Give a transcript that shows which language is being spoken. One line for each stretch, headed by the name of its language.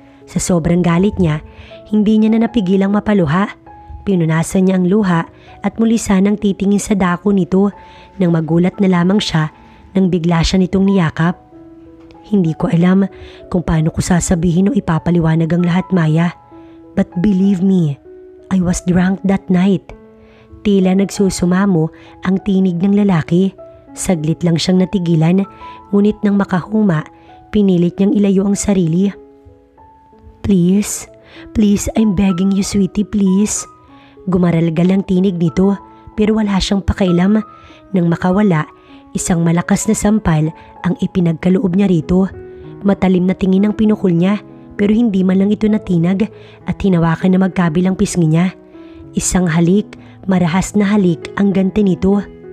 Filipino: Sa sobrang galit niya, hindi niya na napigilang mapaluha. Pinunasan niya ang luha at muli sanang titingin sa dako nito nang magulat na lamang siya nang bigla siya nitong niyakap. Hindi ko alam kung paano ko sasabihin o ipapaliwanag ang lahat, Maya.
English: But believe me, I was drunk that night.
Filipino: Tila nagsusumamo ang tinig ng lalaki. Saglit lang siyang natigilan, ngunit nang makahuma, pinilit niyang ilayo ang sarili.
English: Please, please, I'm begging you sweetie, please.
Filipino: Gumaralgal ang tinig nito pero wala siyang pakailam. Nang makawala, isang malakas na sampal ang ipinagkaloob niya rito. Matalim na tingin ang pinukol niya pero hindi man lang ito natinag at hinawakan na magkabilang pisngi niya. Isang halik, marahas na halik ang ganti nito.